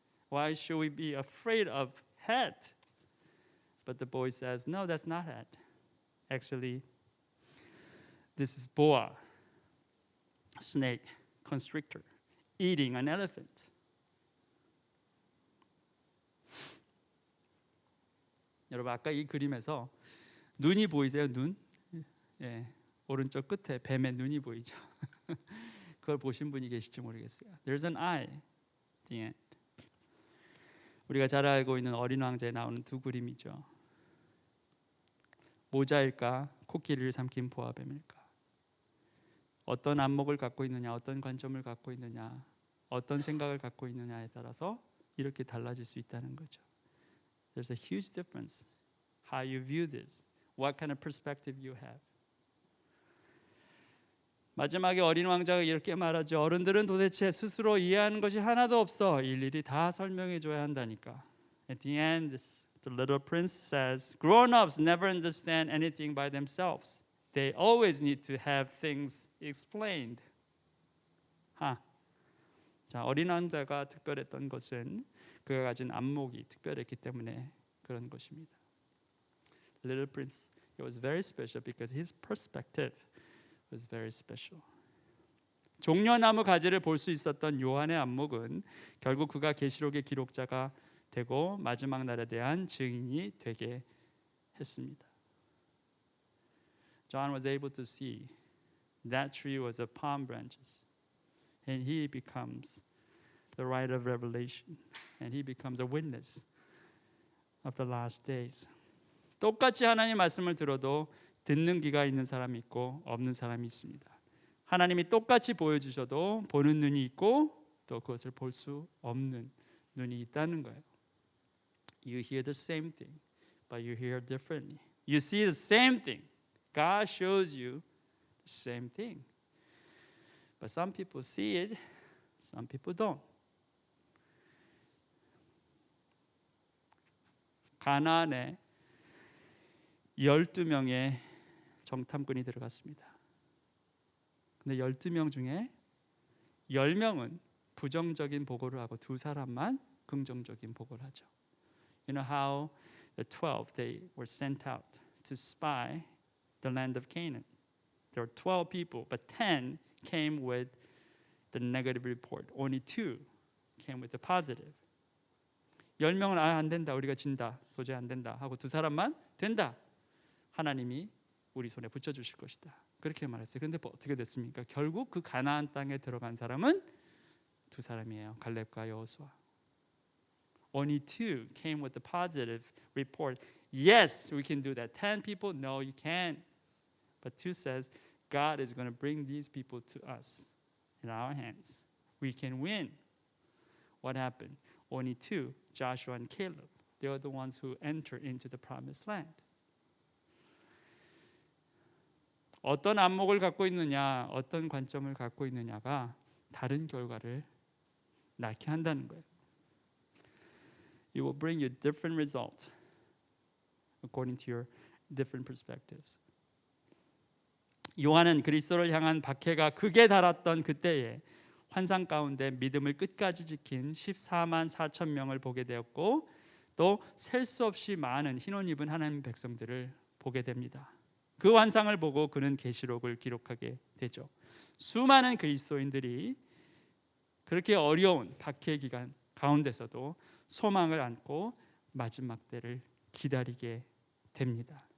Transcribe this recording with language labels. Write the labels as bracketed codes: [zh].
[en] Why should we be afraid of hat?" But the boy says, "No, that's not hat. Actually, this is boa, snake, constrictor, eating an elephant." [ko] 여러분, 아까 이 그림에서 눈이 보이세요? 눈? 예, 오른쪽 끝에 뱀의 눈이 보이죠. 그걸 보신 분이 계실지 모르겠어요. [en] There's an eye at the end. [ko] 우리가 잘 알고 있는 어린 왕자에 나오는 두 그림이죠. 모자일까, 코끼리를 삼킨 보아뱀일까? 어떤 안목을 갖고 있느냐, 어떤 관점을 갖고 있느냐, 어떤 생각을 갖고 있느냐에 따라서 이렇게 달라질 수 있다는 거죠. [en] There's a huge difference how you view this, what kind of perspective you have. [ko] 마지막에 어린 왕자가 이렇게 말하죠. 어른들은 도대체 스스로 이해하는 것이 하나도 없어. 일일이 다 설명해 줘야 한다니까. [en] At the end, the little prince says, grown-ups never understand anything by themselves. They always need to have things explained. [ko] 자, 어린 왕자가 특별했던 것은 그가 가진 안목이 특별했기 때문에 그런 것입니다. [en] The little prince, he was very special because his perspective was very special. [ko] 종려나무 가지를 볼 수 있었던 요한의 안목은 결국 그가 계시록의 기록자가 되고 마지막 날에 대한 증인이 되게 했습니다. [en] John was able to see that tree was of palm branches, and he becomes the writer of Revelation, and he becomes a witness of the last days. [ko] 똑같이 하나님의 말씀을 들어도 듣는 귀가 있는 사람이 있고 없는 사람이 있습니다. 하나님이 똑같이 보여주셔도 보는 눈이 있고 또 그것을 볼 수 없는 눈이 있다는 거예요. [en] You hear the same thing, but you hear differently. You see the same thing. God shows you the same thing. But some people see it, some people don't. [ko] 가나안에 12명의 정탐꾼이 들어갔습니다. 근데 12명 중에 10명은 부정적인 보고를 하고 두 사람만 긍정적인 보고를 하죠. [en] You know how the 12 they were sent out to spy the land of Canaan. There were 12 people, but 10 came with the negative report. Only 2 came with the positive. [ko] 10명은 안 된다, 우리가 진다, 도저히 안 된다 하고 두 사람만 된다. 하나님이 우리 손에 붙여주실 것이다. 그렇게 말했어요. 그런데 어떻게 됐습니까? 결국 그 가나안 땅에 들어간 사람은 두 사람이에요. 갈렙과 여호수아. [en] Only 2 came with the positive report. Yes, we can do that. 10 people, no, you can't. But 2 says, God is going to bring these people to us in our hands. We can win. What happened? Only 2, Joshua and Caleb. They are the ones who enter into the promised land. [ko] 어떤 안목을 갖고 있느냐, 어떤 관점을 갖고 있느냐가 다른 결과를 낳게 한다는 거예요. [en] It will bring you different results according to your different perspectives. [ko] 요한은 그리스도를 향한 박해가 극에 달았던 그때에 환상 가운데 믿음을 끝까지 지킨 14만 4천 명을 보게 되었고 또 셀 수 없이 많은 흰 옷 입은 하나님의 백성들을 보게 됩니다. 그 환상을 보고 그는 계시록을 기록하게 되죠. 수많은 그리스도인들이 그렇게 어려운 박해 기간 가운데서도 소망을 안고 마지막 때를 기다리게 됩니다.